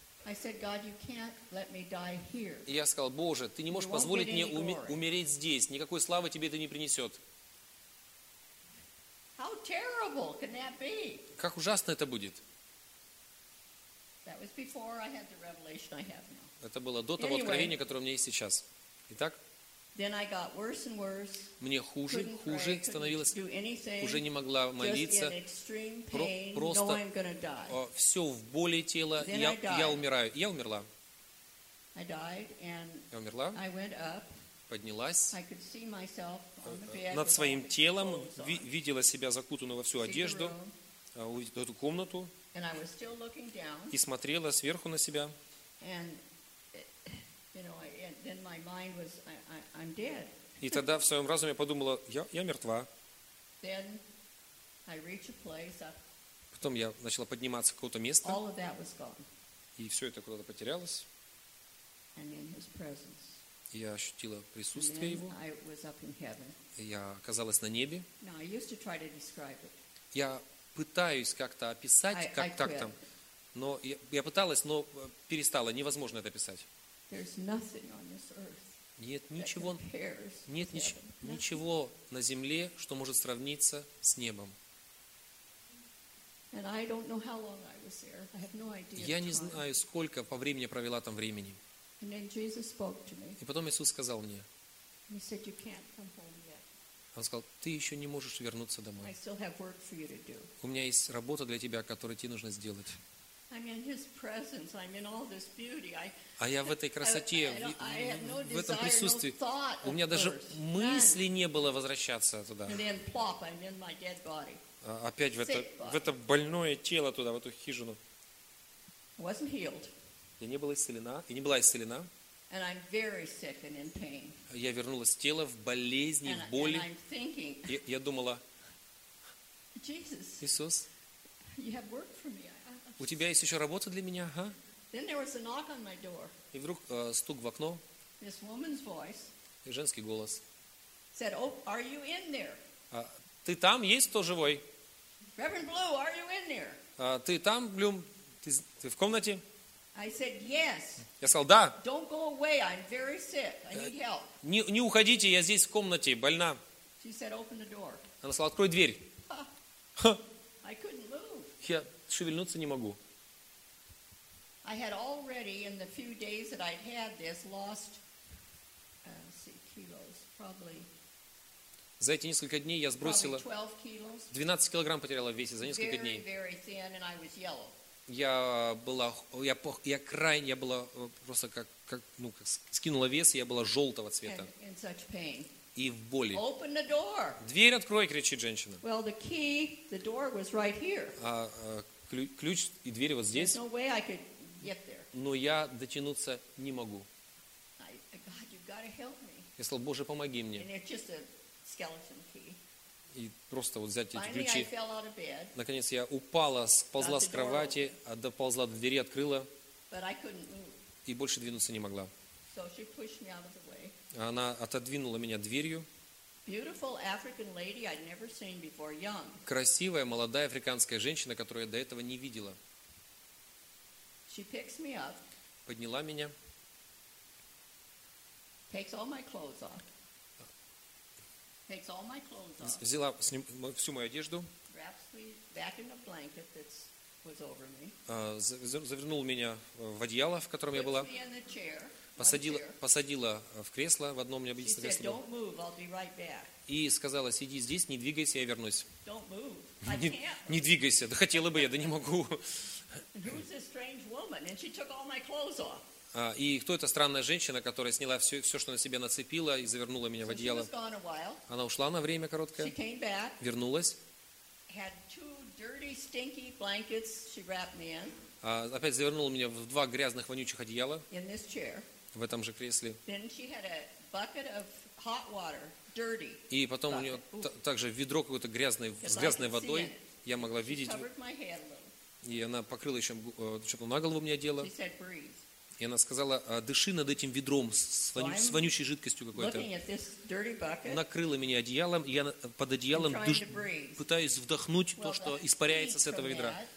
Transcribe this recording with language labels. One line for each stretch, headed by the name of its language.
English: I said, God, you can't let me die here.
Russian: И я сказал, Боже, ты не можешь позволить мне умереть здесь. Никакой славы тебе это не принесет.
English: How terrible can that be?
Russian: Как ужасно это будет.
English: That was before I had the revelation I have now.
Russian: Это было до того откровения, которое у меня есть сейчас. Итак,
English: then I got worse and worse.
Russian: Мне хуже становилось. Уже не могла молиться. Просто
English: I'm gonna die.
Russian: Все в боли тела. Я умираю. Я умерла.
English: I died and
Russian: я умерла.
English: I went up.
Russian: Поднялась.
English: I could see myself on the bed.
Russian: Над своим телом видела себя закутанную во всю одежду. Увидела эту комнату.
English: And I was still looking down.
Russian: И смотрела сверху на себя.
English: And you know, then my mind was, I'm dead.
Russian: И тогда в своем разуме подумала, я мертва.
English: Then I reach a place.
Russian: Потом я начала подниматься к какому-то месту.
English: All of that was gone.
Russian: И все это куда-то потерялось.
English: And in His presence.
Russian: Я ощутила присутствие Его.
English: And then I was up in heaven.
Russian: Я оказалась на небе.
English: Now I used to try to describe it.
Russian: Я пытаюсь как-то описать, как так там. Но я пыталась, но перестала. Невозможно это описать.
English: There's nothing on this earth.
Russian: Нет ничего. Нет ничего на земле, что может сравниться с небом.
English: And I don't know how long I was there. I have no idea.
Russian: Я не знаю, сколько по времени провела там времени.
English: And then Jesus spoke to me.
Russian: И потом Иисус сказал мне.
English: He said you can't come home yet.
Russian: Он сказал, ты еще не можешь вернуться домой.
English: I still have work for you to do.
Russian: У меня есть работа для тебя, которую тебе нужно сделать.
English: I'm in his presence. I'm in all this beauty.
Russian: А я в этой красоте, в этом присутствии. У меня даже мысли не было возвращаться туда.
English: And then plop, I'm in my dead body.
Russian: Опять в это больное тело туда, в эту хижину.
English: Wasn't healed.
Russian: Я не была исцелена, и не была исцелена.
English: And I'm very sick and in pain.
Russian: Я вернулась в тело в болезни, в боли.
English: And I'm thinking.
Russian: Я думала.
English: Jesus.
Russian: Иисус.
English: You have work for me.
Russian: У тебя есть еще работа для меня, а?
English: Then there was a knock on my door.
Russian: И вдруг стук в окно.
English: This woman's voice.
Russian: И женский голос.
English: Said, "Oh, are you in there?"
Russian: Ты там? Есть кто живой?
English: Reverend Blue, are you in there?
Russian: Ты там, Блюм? Ты в комнате?
English: I said yes.
Russian: Я сказал да.
English: Don't go away. I'm very sick. I need help.
Russian: Не уходите. Я здесь в комнате. Больна.
English: She said, "Open the door."
Russian: Она сказала, открой дверь.
English: I couldn't move.
Russian: Я шевельнуться не могу.
English: I had already in the few days that I'd had this lost kilos probably.
Russian: За эти несколько дней я сбросила 12 килограмм потеряла в весе за несколько дней.
English: Very thin, and I was yellow.
Russian: Я была просто как скинула вес, и я была желтого цвета.
English: In such pain.
Russian: И в боли.
English: Open the door.
Russian: Дверь открой, кричит женщина.
English: Well, the key, the door was right here.
Russian: Ключ и дверь вот здесь.
English: There's no way I could get there.
Russian: Но я дотянуться не могу.
English: God, you've got to help me.
Russian: Я сказал, Боже, помоги мне.
English: And it's just a skeleton key.
Russian: И просто вот взять эти
English: Finally,
Russian: ключи.
English: I fell out of bed.
Russian: Наконец я упала, сползла с кровати, доползла до двери, открыла.
English: But I couldn't move.
Russian: И больше двинуться не могла.
English: So she pushed me out of the way.
Russian: Она отодвинула меня дверью.
English: Beautiful African lady I'd never seen before, young.
Russian: Красивая молодая африканская женщина, которую я до этого не видела.
English: She picks me up.
Russian: Подняла меня.
English: Takes all my clothes off. Takes all my clothes off.
Russian: Взяла с ним всю мою одежду.
English: Wraps me back in a blanket that was over me.
Russian: Завернула меня в одеяло, в котором я была.
English: Puts me in the chair.
Russian: Посадила в кресло, в одном необычном кресле.
English: Don't move, I'll be right back.
Russian: И сказала, сиди здесь, не двигайся, я вернусь.
English: Don't move.
Russian: Не двигайся, да хотела бы я, да не могу.
English: Who's this strange woman? And she took all my clothes off.
Russian: И кто эта странная женщина, которая сняла все, что на себе нацепила и завернула меня
English: so
Russian: в одеяло?
English: She was gone a while.
Russian: Она ушла на время короткое.
English: She came back.
Russian: Вернулась.
English: Had two dirty, stinky blankets she wrapped me in.
Russian: Опять завернула меня в два грязных, вонючих одеяла.
English: In this chair.
Russian: В этом же кресле.
English: Then she had a bucket of hot water, dirty.
Russian: И потом
English: bucket.
Russian: У нее также ведро какое-то грязное, с грязной водой. Я могла видеть.
English: She covered my head a little.
Russian: И она покрыла еще, чтобы на голову мне одела.
English: She said, "Breathe."
Russian: И она сказала, дыши над этим ведром с вонючей жидкостью какой-то. Накрыла меня одеялом, я под одеялом пытаюсь вдохнуть то, что испаряется с этого ведра.